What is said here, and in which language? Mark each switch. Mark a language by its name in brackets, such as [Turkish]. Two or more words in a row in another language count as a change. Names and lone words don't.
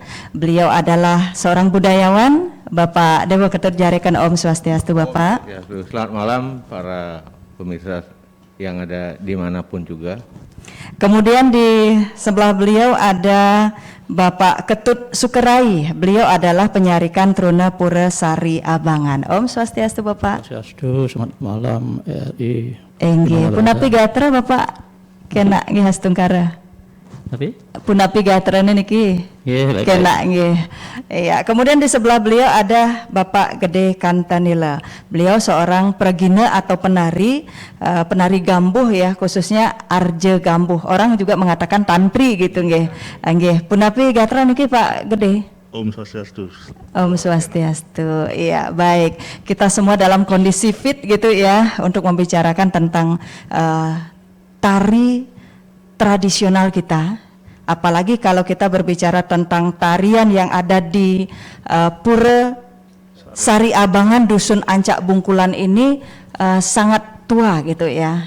[Indonesian] Beliau adalah seorang budayawan, Bapak Dewa Ketut Jarekan. [Balinese] Om Swastiastu Bapak. [Indonesian] Ya, selamat malam para pemirsa yang ada dimanapun juga. Kemudian di sebelah beliau ada Bapak Ketut Sukerai. Beliau adalah penyarikan Truna Pura Sari Abangan. [Balinese] Om Swastiastu Bapak. [Indonesian] Swastiastu, selamat malam RRI. [Balinese] Enggih, punapi gatra Bapak kena nggih hastungkara. [Indonesian] Tapi? [Balinese] Punapi gatra niki. Nggih, kena nggih. [Indonesian] Iya, kemudian di sebelah beliau ada Bapak Gede Kantanila. Beliau seorang pergina atau penari gambuh ya, khususnya Arje Gambuh. Orang juga mengatakan tantri gitu nggih. [Balinese] Nggih, punapi gatra niki Pak Gede. Om Swastiastu. Om Swastiastu. [Indonesian] Iya, baik. Kita semua dalam kondisi fit gitu ya untuk membicarakan tentang tari tradisional kita. Apalagi kalau kita berbicara tentang tarian yang ada di Pura Sari Abangan Dusun Ancak Bungkulan ini sangat tua gitu ya.